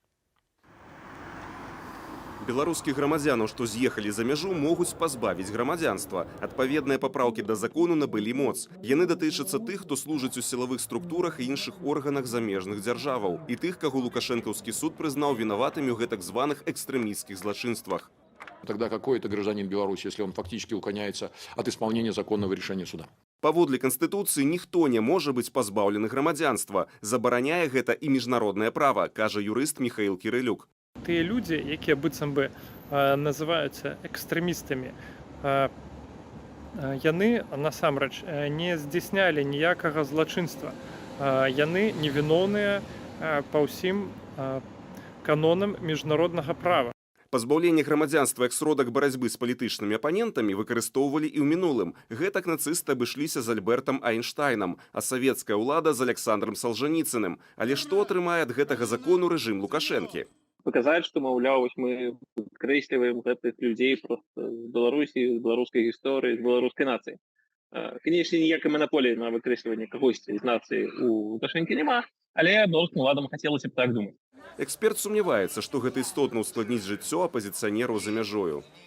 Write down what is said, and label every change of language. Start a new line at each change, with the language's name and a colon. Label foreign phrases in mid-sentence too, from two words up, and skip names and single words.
Belarusian: Беларускіх грамадзянаў, што з'ехалі за мяжу, могуць пазбавіць грамадзянства. Адпаведныя папраўкі да закону набылі моц. Яны датычацца тых, хто служыць у сілавых структурах і іншых органах замежных дзяржаваў, і тых, каго лукашэнкаўскі суд прызнаў вінаватымі ў гэтак званых экстрэмісцкіх злачынствах.
Russian: Тогда какой это гражданин Беларуси, если он фактически уклоняется от исполнения законного решения суда?
Belarusian: Паводле Канстытуцыі ніхто не можа быць пазбаўлены грамадзянства. Забараняе гэта і міжнароднае права, кажа юрыст Міхаіл Кірылюк. Тыя людзі, якія быццам бы называюцца экстрэмістамі, яны насамрэч не здзяйснялі ніякага злачынства. Яны невіноўныя па ўсім канонам міжнароднага права. Пазбаўленне грамадзянства як сродак барацьбы з палітычнымі апанентамі выкарыстоўвалі і ў мінулым. Гэтак нацысты абышліся з Альбертам Айнштайнам, а савецкая ўлада з Александром Солженіцыным. Але што атрымае ад гэтага закону рэжым Лукашэнкі?
Russian: Показать, что,
Belarusian: маўляў, мы подкрэсліваем гэтых людзей просто з Беларусі, з беларускай гісторыі, з беларускай нацыі. Канечне, ніякай манаполіі на выкрэсліванне кагосьці з нацыі у Лукашэнкі няма, але беларускім уладам хацелася б так думаць. Эксперт сумняваецца, што гэта істотна ўскладніць жыццё апазіцыянераў за мяжою.